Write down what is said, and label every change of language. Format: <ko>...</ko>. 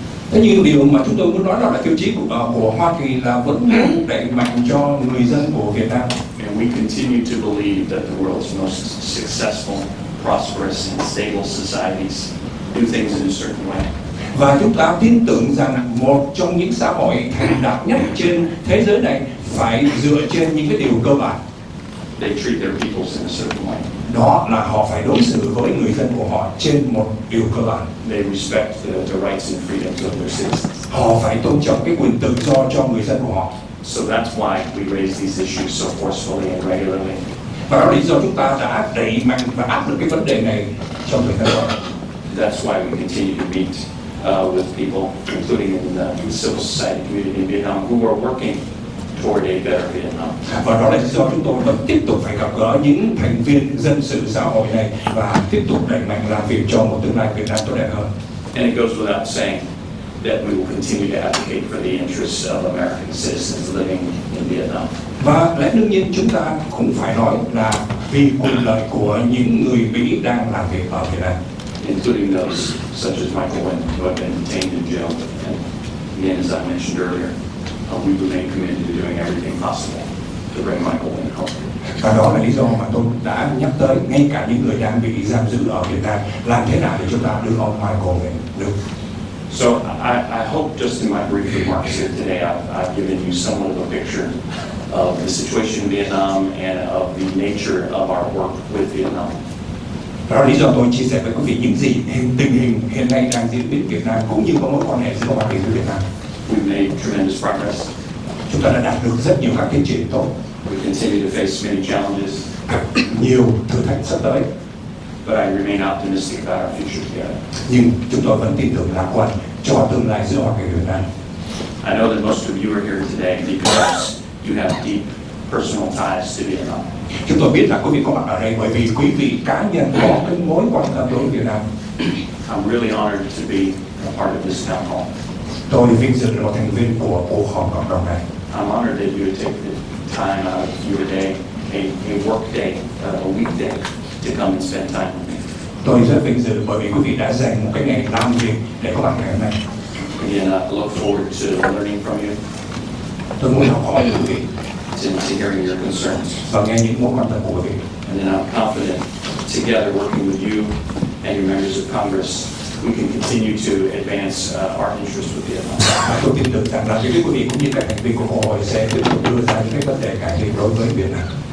<vi>Thế nhưng điều mà chúng tôi muốn nói đó là tiêu chí của Hoa Kỳ là vẫn muốn đẩy mạnh cho người dân của Việt Nam.</vi> <en>And And we continue to believe that the world's most successful, prosperous, and stable societies do things in a certain way.</en> <vi>Và chúng ta tin tưởng rằng một trong những xã hội thành đạt nhất trên thế giới này phải dựa trên những cái điều cơ bản.</vi> <en>They treat their peoples in a certain way.</en> <vi>Đó là họ phải đối xử với người dân của họ trên một điều cơ bản.</vi> <en>They respect the rights and freedoms of their citizens.</en> <vi>Họ phải tôn trọng cái quyền tự do cho người dân của họ.</vi> <en>So that's why we raise these issues so forcefully and regularly.</en> <vi>Và đó là lý do chúng ta đã đẩy mạnh và áp lực cái vấn đề này trong thời gian qua.</vi> <en>That's why we continue to meet with people, including in the civil society community in Vietnam, who are working toward a better Vietnam.</en> <vi>Và đó là lý do chúng tôi vẫn tiếp tục phải gặp gỡ những thành viên dân sự xã hội này và tiếp tục đẩy mạnh làm việc cho một tương lai Việt Nam tốt đẹp hơn.</vi> <en>And it goes without saying that we will continue to advocate for the interests of American citizens living in Vietnam.</en> <vi>Và lẽ đương nhiên chúng ta cũng phải nói là vì quyền lợi của những người Mỹ đang làm việc ở Việt Nam,</vi> <en>including those such as Michael Wynn, who have been detained in jail. And again, as I mentioned earlier, we remain committed to doing everything possible to bring Michael Wynn home.</en> <vi>Và đó là lý do mà tôi đã nhắc tới ngay cả những người đang bị giam giữ ở Việt Nam, làm thế nào để chúng ta đưa ông Michael về nước.</vi> <en>So I hope just in my brief remarks here today, I've given you somewhat of a picture of the situation in Vietnam and of the nature of our work with Vietnam.</en> <vi>Đó là lý do tôi chia sẻ với quý vị những gì tình hình hiện nay đang diễn biến Việt Nam cũng như có mối quan hệ giữa Hoa Kỳ với Việt Nam.</vi> <en>We've made tremendous progress.</en> <vi>Chúng ta đã đạt được rất nhiều các tiến triển tốt.</vi> <en>We continue to face many challenges.</en> <vi>Nhiều thử thách sắp tới.</vi> <en>But I remain optimistic about our future together.</en> <vi>Nhưng chúng tôi vẫn tin tưởng lạc quan cho tương lai giữa Hoa Kỳ và Việt Nam.</vi> <en>I know that most of you are here today because you have deep personal ties to Vietnam.</en> <vi>Chúng tôi biết là quý vị có mặt ở đây bởi vì quý vị cá nhân có cái mối quan tâm đối với Việt Nam.</vi> <en>I'm really honored to be a part of this town hall.</en> <vi>Tôi vinh dự là một thành viên của cuộc họp cộng đồng này.</vi> <en>I'm honored that you would take the time out of your day, a work day, a weekday, to come and spend time with me.</en> <vi>Tôi rất vinh dự bởi vì quý vị đã dành một cái ngày làm việc để có mặt ngày hôm nay.</vi> <en>Again, I look forward to learning from you,</en> <vi>Tôi muốn học hỏi quý vị</vi> <en>to hearing your concerns.</en> <vi>và nghe những mối quan tâm của quý vị.</vi> <en>And then I'm confident, together working with you and your members of Congress, we can continue to advance our interests with Vietnam.</en> <vi>Tôi tin tưởng rằng là với quý vị cũng như các thành viên của Quốc hội sẽ tiếp tục đưa ra những cái vấn đề cải thiện đối với Việt Nam.</vi>